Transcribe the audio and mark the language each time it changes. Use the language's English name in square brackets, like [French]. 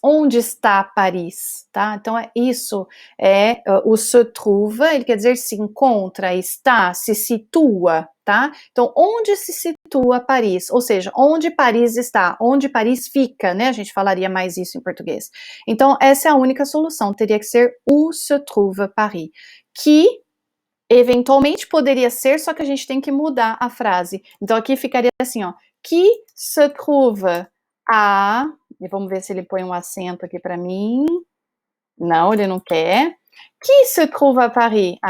[Portuguese] Onde está Paris? Tá? Então, é isso. O [French] se trouve, [Portuguese] ele quer dizer se encontra, está, se situa, tá? Então, onde se situa Paris? Ou seja, onde Paris está? Onde Paris fica, né? A gente falaria mais isso em português. Então, essa é a única solução. Teria que ser [French] où se trouve Paris. [Portuguese] Que eventualmente poderia ser, só que a gente tem que mudar a frase. Então aqui ficaria assim, ó, [French] qui se trouve à, [Portuguese] e vamos ver se ele põe um acento aqui para mim. Não, ele não quer. [French] Qui se trouve à Paris?